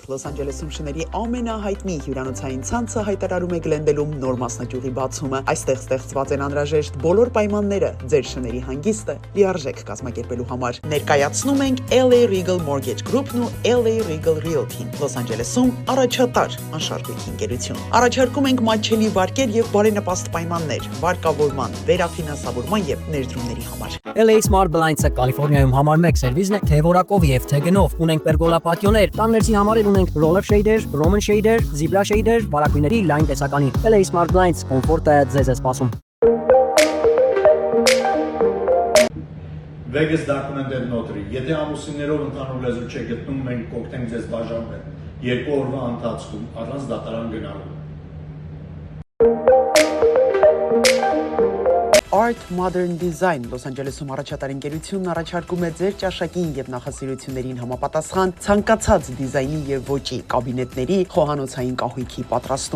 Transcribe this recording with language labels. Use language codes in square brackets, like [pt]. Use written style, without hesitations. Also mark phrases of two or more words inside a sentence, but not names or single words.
[hy] Լոս Անջելեսում շների ամենահայտնի հյուրանոցային ցանցը հայտարարում է Գլենդելում նոր մասնաճյուղի բացումը։ Այստեղ ստեղծված են անհրաժեշտ բոլոր պայմանները ձեր շների հանգիստը լիարժեք կազմակերպել համար ներկայացնում ենք LA Regal Mortgage Group-ն ու LA Regal Realty-ն Լոս Անջելեսում առաջատար անշարժույթ ընկերություն։ Առաջարկում ենք մատչելի վարկեր եւ բարենպաստ պայմաններ վարկավորման, վերաֆինանսավորման եւ ներդրումների համար։ LA Smart Blinds-ը Կալիֆոռնիայում համար 1 սերվիսն է թե որակով եւ թե գնով։ Ունենք պերգոլա պատիոներ, տաններցի համար ունենք [en] roller shader, Roman shader, zebra shader, [hy] բարակույների լայն տեսականի։ LA Smart Blinds կոմֆորտը ձեզ է սպասում։ [en] Vegas documented notary. [hy] Եթե ամուսիններով ընդհանուր լեզու չեք գտնում, մենք կօգնենք ձեզ բաժանվել 2 օրվա ընթացքում առանց դատարան գնալու։ Art Modern Design Լոս Անջելեսում առաջատար ընկերությունն առաջարկում է ձեր ճաշակին եւ նախասիրություններին համապատասխան ցանկացած դիզայնի եւ ոճի կաբինետների խոհանոցային կահույքի պատրաստում։